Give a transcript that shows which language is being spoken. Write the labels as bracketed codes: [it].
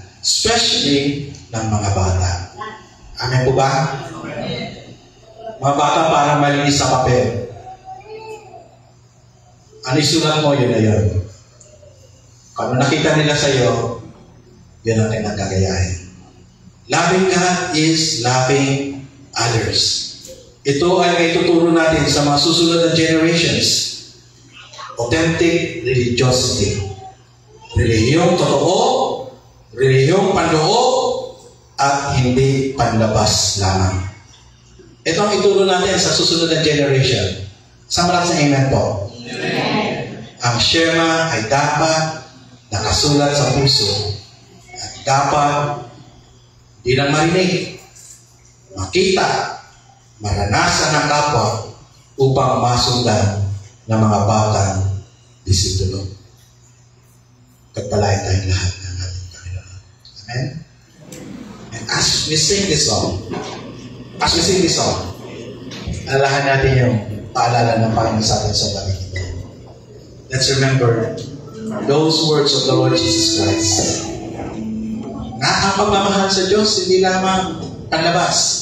[tl] Especially ng mga bata. Amen po ba? Mga bata parang malinis sa papel. Ano isulat mo, yun na yun. Kung nakita nila sa iyo, yun ang kailang gagayahin. [en] Loving God is loving others. [tl] Ito ay may tuturo natin sa mga susunod na generations. [en] Authentic religiosity. [tl] Relihiyong totoo, relihiyong panloob, at hindi panlabas lamang. Ito ang ituro natin sa susunod na generation. Samarat sa amen po. Amen. Ang Shema ay dapat nakasulat sa puso at dapat di lang marinig, makita, maranasan ng kapwa upang masundan ng mga batang disipulo. Pagpalain tayong lahat ng ating Panginoon. Amen? [en] And as we sing this song, [tl] alalahan natin yung paalala ng Panginoon sa atin sa gabi ito. [en] Let's remember those words of the Lord Jesus Christ. [tl] Na ang pagmamahal sa Diyos, hindi lamang panlabas.